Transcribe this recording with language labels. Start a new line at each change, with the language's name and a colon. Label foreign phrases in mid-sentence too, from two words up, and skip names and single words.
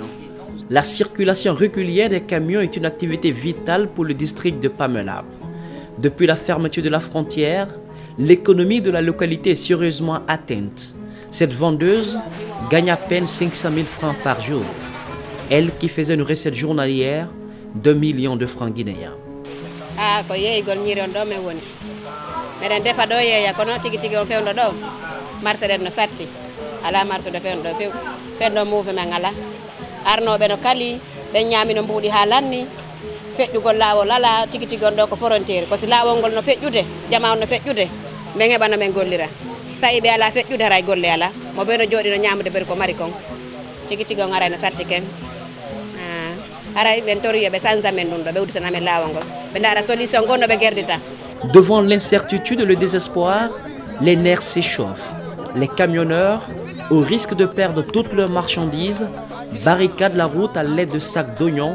French: La circulation régulière des camions est une activité vitale pour le district de Pamelab. Depuis la fermeture de la frontière, l'économie de la localité est sérieusement atteinte. Cette vendeuse gagne à peine 500 000 francs par jour. Elle qui faisait une recette journalière d'1 million de francs guinéens.
Fula: arnoɓe no kali ɓe ñaami no mbuuɗi ha lanni feƴƴugol laawol ala tigi tigi on ɗo ko frontiére ko si laawol ngol no feƴƴude jama on no feƴƴude ɓe heɓano men gollira so tawi ɓe ala feƴƴude haray golle ala mo ɓe no jooɗi no ñamude bari ko mari kon tigi tigi on haray no satti ken haray ɓen toriyo ɓe sansa men ɗum ɗo ɓe uditana men laawol ngol ɓe ndaara solution gonno ɓe gerdita.
French: Devant l'incertitude et le désespoir, les nerfs s'échauffent. Les camionneurs, au risque de perdre toutes leurs marchandises, barricadent la route à l'aide de sacs d'oignons.